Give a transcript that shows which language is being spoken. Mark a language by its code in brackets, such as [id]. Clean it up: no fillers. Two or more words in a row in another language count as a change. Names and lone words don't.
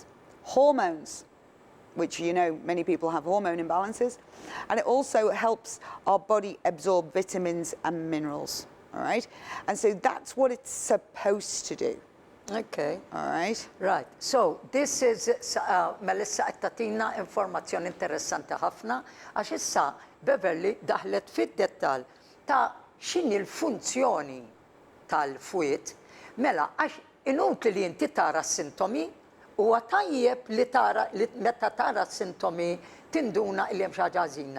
[en] Hormones, which many people have hormone imbalances, and it also helps our body absorb vitamins and minerals, all right? And so that's what it's supposed to do. Okay. All right. Right. So this is [mt] Melissa qed tagħtina informazzjoni interessanti ħafna għax issa Beverly daħlet fid-dettall ta' x'inhi l-funzjoni tal-fwiet. Mela għax inutli li inti tara s-sintomi huwa tajjeb li meta tara s-sintomi tinduna li hemm xi ħaġa ħażina.